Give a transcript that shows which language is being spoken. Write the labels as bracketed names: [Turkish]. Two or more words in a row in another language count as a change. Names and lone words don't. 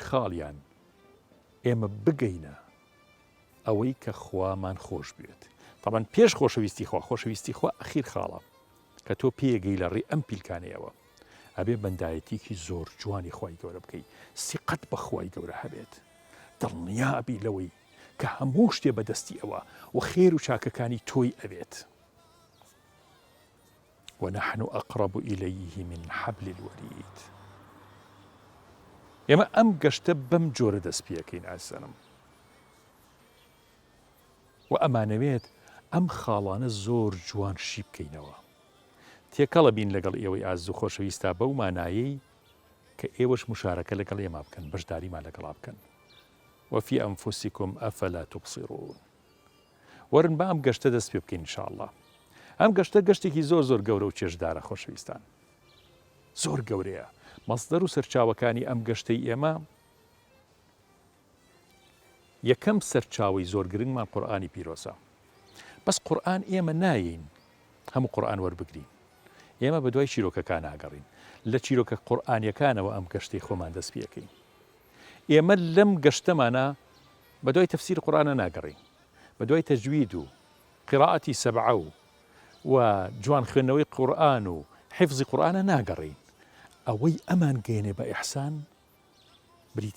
[Central Kurdish] خاڵیان ئێمە بگەینە ئەوەی کە خوامان خۆش بێت طبعا پێش خۆشەویستی خوا خۆشەویستی خوا ئەخیر خاڵە کە تۆ پێگەی لە ڕێ ئەم پیلکانەیەوە ئەبێ بەندایەتێکی زۆر جوانی خوای گەورە بکەی سیقەت بە خوای گەورە هەبێت دڵنیابی لەوەی کە هەموو شتێ بەدەستی ئەوە و خێر و چاکەکانی تۆی ئەبێت [Arabic] ونحن أقرب إليه من حبل الوريد [Central Kurdish] ئێمە ئەم گەشتە بەم جۆرە دەست پێەکەین ئاسانم و ئەمانەوێت ئەم خاڵانە زۆر جوان شی بکەینەوە تێکەڵە بین لەگەڵ ئێوەی ئاز و خۆشەویستە بەو مانایەی کە ئێوەش مشارەکە لەگەڵ ئێمە بکەن بەشداریمان لەگەڵا بکەن [Arabic] وفي أنفسكم أفلا تبصرون [Central Kurdish] ورن با ئەم گەشتە دەست پێ بکەین ئینشاءالله ئەم گەشتە گەشتێکی زۆر گەورە و چێژدارە خۆشەویستان زۆر گەورەیە مەصدەر و سەرچاوەکانی ئەم گەشتەی ئێمە یەکەم سەرچاوی زۆر گرنگمان قورئانی پیرۆزە بەس قورئان ئێمە نایین هەموو قورئان وەربگرین ئێمە بە دوای چیرۆکەکان ناگەڕین لە چیرۆکە قورئانیەکانەوە ئەم گەشتەی خۆمان دەست پێەکەین ئێمە لەم گەشتەمانە بە دوای تەفسیر قورئانە ناگەڕین بە دوای تەجوید و قراءەتی سەبعە و جوان خوێندنەوەی قورئان و حیفزی قورئانە ناگەڕین ئەوەی ئەمان گەێنێ بە ئیحسان بریتێ